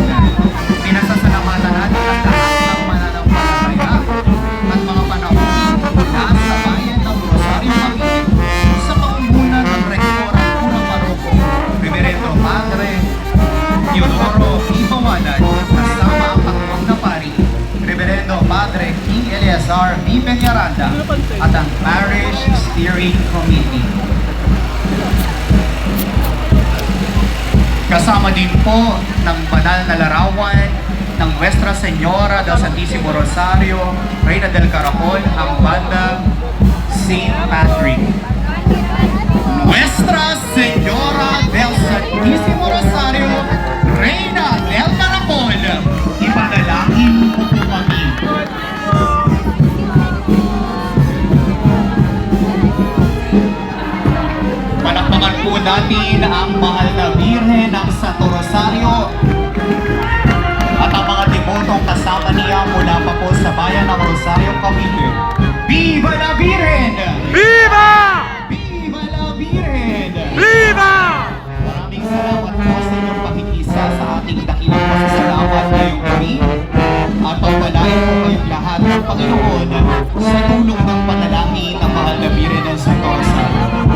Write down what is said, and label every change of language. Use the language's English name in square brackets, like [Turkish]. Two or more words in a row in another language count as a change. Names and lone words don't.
[Filipino] Pinasasalamatan natin ang lahat ng mananampalataya at mga panahon mula sa bayan ng Rosario Cavite sa pangunguna ng Rektor at Unang Paroko, Reverendo Padre Teodoro Ipawanan, kasama ang katuwang na pari, Reverendo Padre King Eleazar V. Peñaranda at ang Parish Steering Committee. Kasama din po ng banal na larawan ng Nuestra Señora del Santísimo Rosario, Reina del Caracol, ang banda St. Patrick. Nuestra Señora del Santísimo Rosario, Reina del Caracol, ipanalangin mo po kami. Palakpakan po natin ang mahal na Birhen ng Santo Rosario at ang mga debotong kasama niya mula pa po sa bayan ng Rosario Cavite. [Spanish] Viva la Virgen! Viva! Viva la Virgen! Viva! [Filipino] Maraming salamat po sa inyong pakikisa sa ating dakilang pasasalamat ngayong gabi at pagpalain po kayong lahat ng Panginoon sa tulong ng panalangin ng mahal na Birhen ng Santo Rosario.